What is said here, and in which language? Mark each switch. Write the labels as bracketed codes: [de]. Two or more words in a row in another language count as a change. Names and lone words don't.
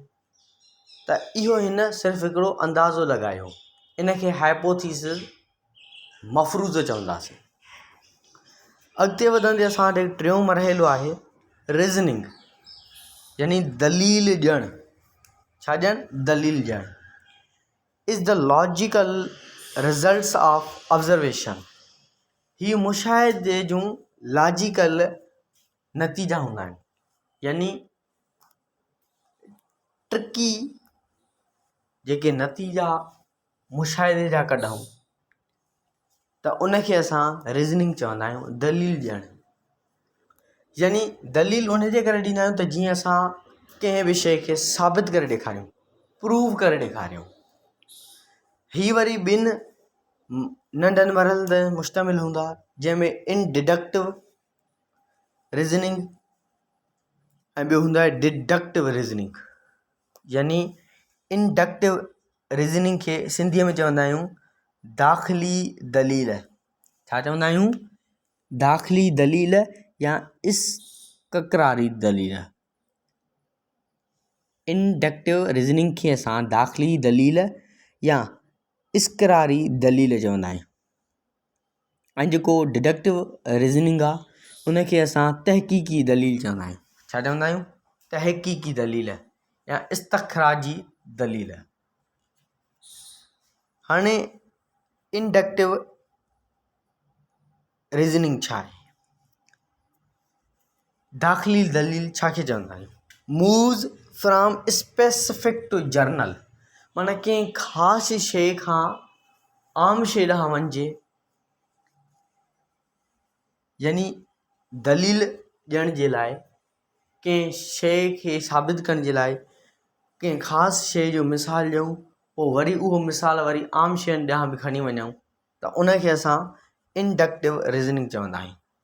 [sd] त इहो हिन सिर्फ़ु हिकिड़ो अंदाज़ो लॻायो, इन खे हाइपोथीसिस मफ़रूज़ चवंदासीं। अॻिते वधंदे असां वटि टियों मरहलो आहे रीज़निंग, यानी दलील ॾियणु। छा ॾियणु? दलील ॾियणु। [en] is the logical results of observation. [sd] हीअ मुशाहिदे जूं लॉजिकल नतीजा हूंदा आहिनि, यानी ट्रिकी जेके नतीजा मुशाहिदे जा कढूं त उनखे असां रीज़निंग चवंदा आहियूं, दलील ॾियणु। यानी दलील उनजे करे ॾींदा आहियूं त जीअं असां कंहिं बि शइ खे साबित करे ॾेखारियूं, प्रूव करे ॾेखारियूं। हीअ वरी ॿिनि नंढनि मरहलनि ते मुश्तमिल हूंदा, जंहिंमें [en] inductive reasoning [sd] ऐं ॿियो हूंदो आहे [en] deductive reasoning. [sd] यानी [en] inductive reasoning [sd] खे सिंधीअ में चवंदा आहियूं दाख़िली दलील। छा चवंदा आहियूं? दाख़िली दलील या इस्तक़रारी दलील। [en] inductive reasoning [sd] खे असां दाख़िली दलील या इस्तक़रारी दलील चवंदा आहियूं। ऐं जेको [en] deductive reasoning [sd] आहे उनखे असां तहक़ीक़ी दलील चवंदा आहियूं। छा चवंदा आहियूं? तहक़ीक़ी दलील या इस्तख़राजी दलील। हाणे [en] inductive reasoning [sd] छा आहे? दाख़िली दलील छा खे चवंदा आहियूं? [en] moves from specific to general, [sd] माना कंहिं ख़ासि शइ खां आम शइ ॾांहुं वञिजे। यानी दलील ॾियण जे लाइ, कंहिं शइ खे साबित करण जे लाइ कंहिं ख़ासि शइ जो मिसाल ॾियूं, पोइ वरी उहो मिसाल वरी आम शयुनि ॾांहुं बि खणी वञूं, त उनखे असां [en] inductive reasoning [sd] चवंदा आहियूं।